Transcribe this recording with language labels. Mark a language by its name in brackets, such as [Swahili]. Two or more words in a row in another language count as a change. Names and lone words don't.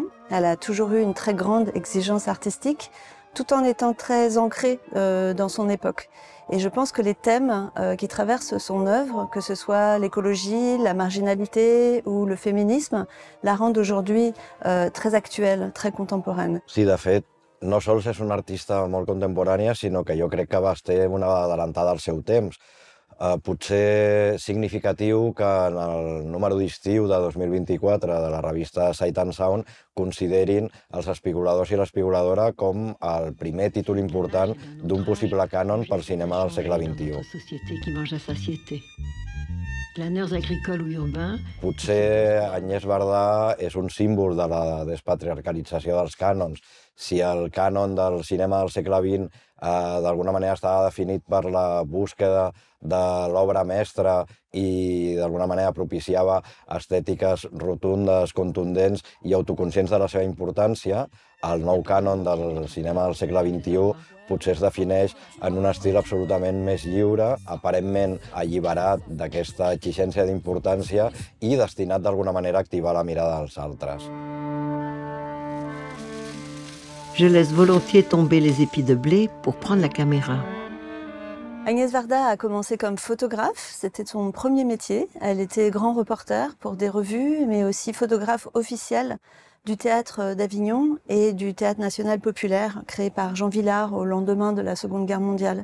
[French] Elle a toujours eu une très grande exigence artistique, tout en étant très ancrée dans son époque. Et je pense que les thèmes qui traversent son œuvre, que ce soit l'écologie, la marginalité ou le féminisme, la rendent aujourd'hui très actuelle, très contemporaine. [Catalan] Sí, de fet, no sols és una artista molt contemporània, sinó que jo crec que va ser una adelantada al seu temps. Potser significatiu que en el número d'estiu de 2024 de la revista Sight and Sound considerin els espigoladors i l'espigoladora com el primer títol important d'un possible cànon pel cinema del segle XXI. [French] Planeurs agricoles ou urbains. [Catalan] Potser Agnès Varda és un símbol de la despatriarcalització dels cànons. Si el cànon del cinema del segle XX d'alguna manera estava definit per la búsqueda de l'obra mestra i d'alguna manera propiciava estètiques rotundes, contundents i autoconscients de la seva importància, el nou cànon del cinema del segle XXI potser es defineix en un estil absolutament més lliure, aparentment alliberat d'aquesta exigència d'importància i destinat d'alguna manera a activar la mirada dels altres. [French] Je laisse volontiers tomber les épis de blé pour prendre la caméra. Agnès Varda a commencé comme photographe, c'était son premier métier. Elle était grand reporter pour des revues, mais aussi photographe officielle du théâtre d'Avignon et du théâtre national populaire créé par Jean Vilar au lendemain de la Seconde Guerre mondiale.